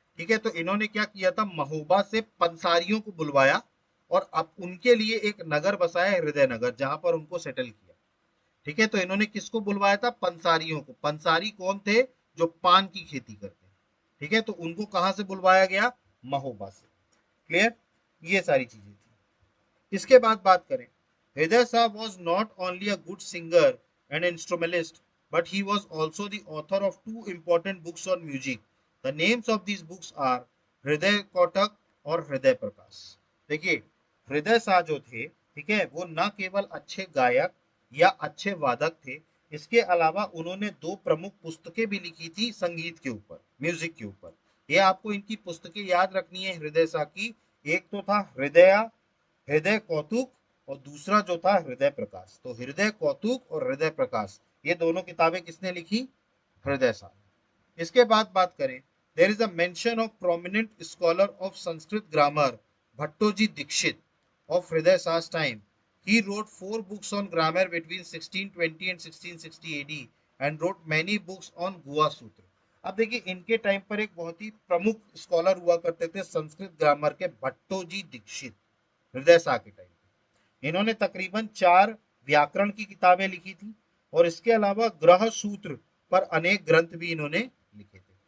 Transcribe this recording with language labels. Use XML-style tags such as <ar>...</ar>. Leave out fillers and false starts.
<hi>ठीक है, तो इन्होंने क्या किया था, महोबा से पंसारियों को बुलवाया और अब उनके लिए एक नगर बसाया, हृदय नगर, जहां पर उनको सेटल किया. ठीक है, तो इन्होंने किसको बुलवाया था, पंसारियों को. पंसारी कौन थे, जो पान की खेती करते हैं. ठीक है, तो उनको कहां से बुलवाया गया, महोबा से. क्लियर, ये सारी चीजें थी. इसके बाद बात करें,</hi> <en>Hriday Shah was not only a good singer and instrumentalist, but he was also the author of two important books on music. The names of these books are Hriday Kotak और हृदय प्रकाश.</en> <hi>देखिए हृदय शाह जो थे, ठीक है, वो न केवल अच्छे गायक या अच्छे वादक थे, इसके अलावा उन्होंने दो प्रमुख पुस्तकें भी लिखी थी संगीत के ऊपर, म्यूजिक के ऊपर. ये आपको इनकी पुस्तकें याद रखनी है हृदय शाह की. एक तो था हृदय हृदय कौतुक, और दूसरा जो था हृदय प्रकाश. तो हृदय कौतुक और हृदय प्रकाश ये दोनों किताबें किसने लिखी, हृदय शाह. इसके बाद बात करें,</hi> <en>There is a mention of prominent scholar of Sanskrit grammar Bhattoji Dikshit of Hriday Shah time. He wrote 4 books on grammar between 1620 and 1660 AD and wrote many books on Guha sutra.</en> <hi>अब देखिए इनके टाइम पर एक बहुत ही प्रमुख स्कॉलर हुआ करते थे संस्कृत ग्रामर के भट्टोजी दीक्षित, हृदय शाह के टाइम पे। इन्होंने तकरीबन 4 व्याकरण की किताबें लिखी थी और इसके अलावा ग्रह सूत्र पर अनेक ग्रंथ भी इन्होंने लिखे थे।</hi>